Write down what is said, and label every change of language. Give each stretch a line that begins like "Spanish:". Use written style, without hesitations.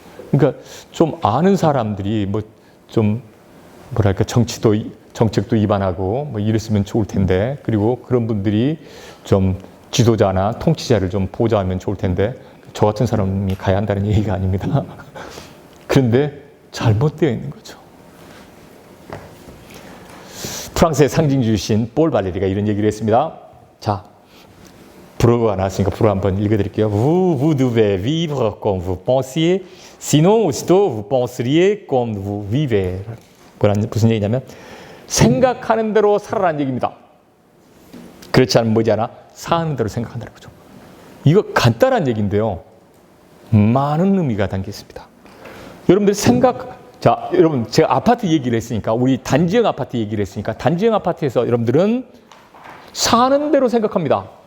Korean: 그러니까 좀 아는 사람들이 뭐 좀 뭐랄까 정책도 위반하고 뭐 이랬으면 좋을 텐데, 그리고 그런 분들이 좀 지도자나 통치자를 좀 보좌하면 좋을 텐데, 저 같은 사람이 가야 한다는 얘기가 아닙니다. 그런데 잘못되어 있는 거죠. 프랑스의 상징주의신 폴 발레리가 이런 얘기를 했습니다. 자, 불어가 나왔으니까 불어 한번 읽어드릴게요.
French: Vous devez vivre comme vous pensiez, sinon aussitôt vous penseriez comme vous vivez.
Korean: 무슨 얘기냐면 생각하는 대로 살아라는 얘기입니다. 그렇지 않으면 뭐지 않아? 사는 대로 생각한다는 거죠. 이거 간단한 얘기인데요, 많은 의미가 담겨 있습니다. 여러분들 자, 여러분 제가 아파트 얘기를 했으니까, 우리 단지형 아파트 얘기를 했으니까, 단지형 아파트에서 여러분들은 사는 대로 생각합니다.